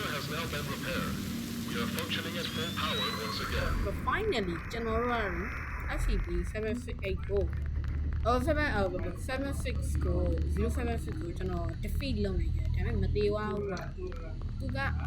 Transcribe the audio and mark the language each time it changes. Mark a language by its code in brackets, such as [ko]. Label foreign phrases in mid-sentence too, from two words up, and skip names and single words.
[en] now been repaired. We are functioning at full power once again. But finally [my] ကျွန်တော်တို့က SCP-768 ကို776ကို076ကိုကျွန်တော် defeat လုပ်နိုင်တယ်ဒါပေမဲ့မသေးပါဘူးကွာသူက